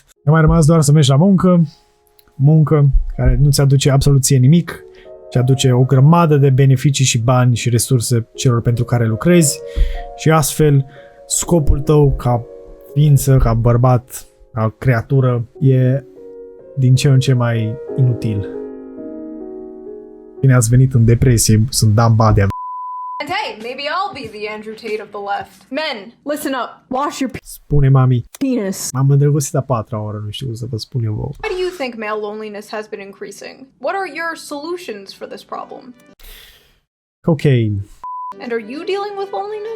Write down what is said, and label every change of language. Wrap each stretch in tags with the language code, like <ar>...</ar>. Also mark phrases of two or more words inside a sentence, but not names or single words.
<ro>A mai rămas doar să mergi la muncă care nu-ți aduce absolut ție nimic, ci aduce o grămadă de beneficii și bani și resurse celor pentru care lucrezi și astfel scopul tău ca ființă, ca bărbat, ca creatură e din ce în ce mai inutil. Bine ați venit în depresie, sunt Dan Badea.</ro> <en>And hey, maybe I'll be the Andrew Tate of the left. Men, listen up. Wash your</en> <ro>Spune mami.</ro> <en>penis.</en> <ro>M-am îndrăgostit a 4-a oră, nu știu să vă spun eu vouă.</ro> <en>Why do you think male loneliness has been increasing? What are your solutions for this problem? Cocaine. And are you dealing with loneliness?</en>